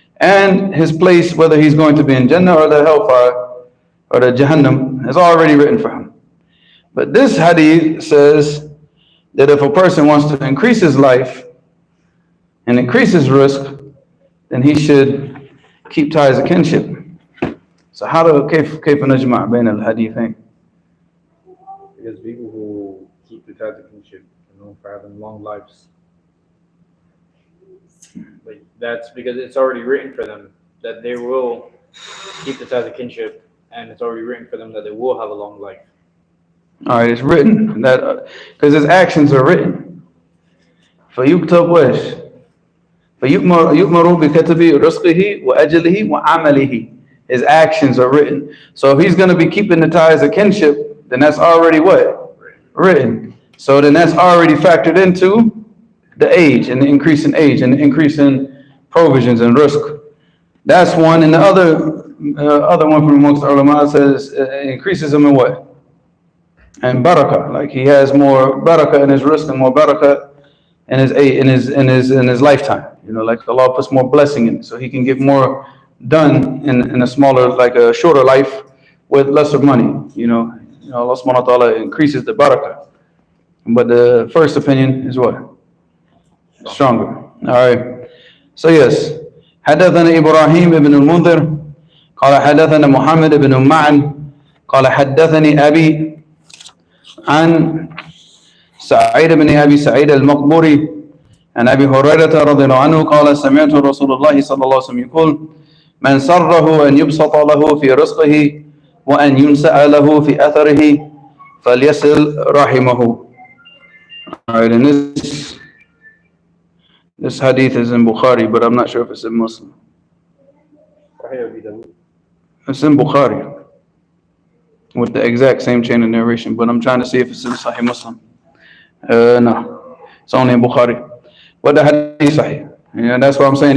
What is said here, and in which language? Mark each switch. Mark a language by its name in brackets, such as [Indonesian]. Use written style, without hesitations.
[English] And his place, whether he's going to be in Jannah or the hellfire or the Jahannam, is already written for him. But this hadith says that if a person wants to increase his life and increase his risk, then he should keep ties of kinship. So how do [Arabic] كيف نجمع بين الحديثين? [English] Because people who keep the ties of kinship are known for having long lives. Like that's because it's already written for them that they will keep the ties of kinship, and it's already written for them that they will have a long life. All right, it's written that because his actions are written. [Arabic] فيكتب وإيش؟ فيؤمر بكتب رزقه وأجله وعمله. [English] His actions are written. So if he's going to be keeping the ties of kinship, then that's already what? Written. So then that's already factored into the age and the increase in age and the increase in provisions and risk. That's one. And the other one from amongst the ulama says it increases him in what? And barakah. Like he has more barakah in his risk and more barakah in his lifetime. You know, like Allah puts more blessing in it, so he can get more done in a smaller, like a shorter life with lesser money. You know, Allah subhanahu wa ta'ala increases the barakah. But the first opinion is what? Stronger. All right. So yes. [Arabic] حدثنا إبراهيم بن المنذر قال حدثنا محمد بن معن قال حدثني أبي عن سعيد بن أبي سعيد المقبوري عن أبي هريرة رضي الله عنه قال سمعت رسول الله صلى الله عليه وسلم يقول من سره أن يبسط له في رزقه وأن ينسأ له في أثره فليصل رحمه. [English] All right, and this hadith is in Bukhari, but I'm not sure if it's in Muslim. It's in Bukhari with the exact same chain of narration, but I'm trying to see if it's in Sahih Muslim. No, it's only in Bukhari. But the hadith is Sahih. And that's what I'm saying.